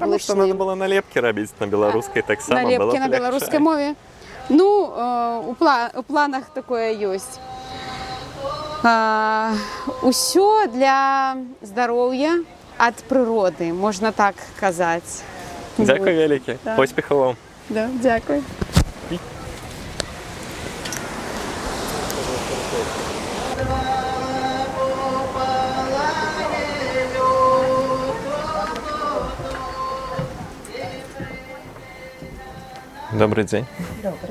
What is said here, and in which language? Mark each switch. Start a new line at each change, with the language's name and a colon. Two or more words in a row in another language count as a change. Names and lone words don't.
Russian: Потому что надо было налепки робить на белорусской, так само было Налепки б на легче. белорусской мове. Ну, у планах такое есть. Усё для здоровья от природы, можно так сказать.
Ukrainian: Дякую велике.
Russian: Да.
Belarusian: Поспехов вам.
Ukrainian: Да, дякую.
Russian: Добрый день. Добрый.